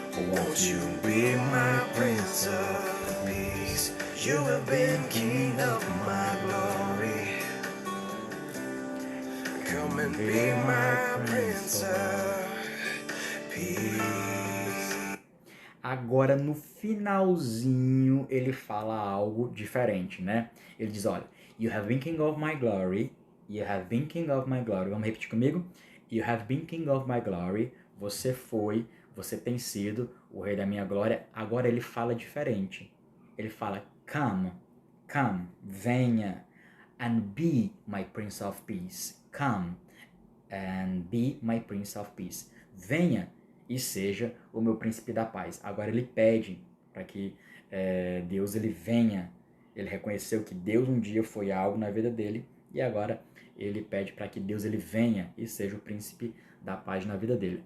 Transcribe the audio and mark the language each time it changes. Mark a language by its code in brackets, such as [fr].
[en] Won't you be my Prince of Peace? You have been King of my glory. Come and be my Prince of Peace. [pt] Agora no finalzinho ele fala algo diferente, né? Ele diz, olha, [en] You have been King of my glory. [pt] You have been King of my glory. Vamos repetir comigo? [en] You have been King of my glory. [pt] Você tem sido o rei da minha glória. Agora ele fala diferente. Ele fala, [en] come, [pt] venha, [en] and be my Prince of Peace. Come and be my Prince of Peace. [pt] Venha e seja o meu príncipe da paz. Agora ele pede para que Deus ele venha. Ele reconheceu que Deus um dia foi algo na vida dele e agora ele pede para que Deus ele venha e seja o príncipe da paz na vida dele.